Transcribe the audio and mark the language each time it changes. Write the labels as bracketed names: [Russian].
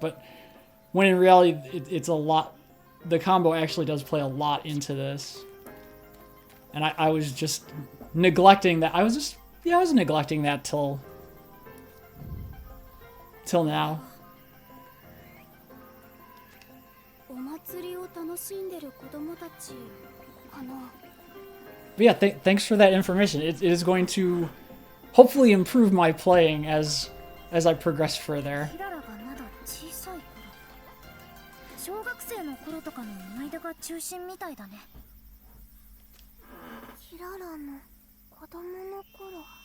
[English] But when in reality it's a lot, the combo actually does play a lot into this. And I was just neglecting that. I was neglecting that till now. [Japanese] お祭りを楽しんでる子供たちかな。 [English] But yeah, thanks for that information. It is going to hopefully improve my playing as I progress further. [Japanese] キララがまだ小さい頃、小学生の頃とかの思い出が中心みたいだね。キララの子供の頃。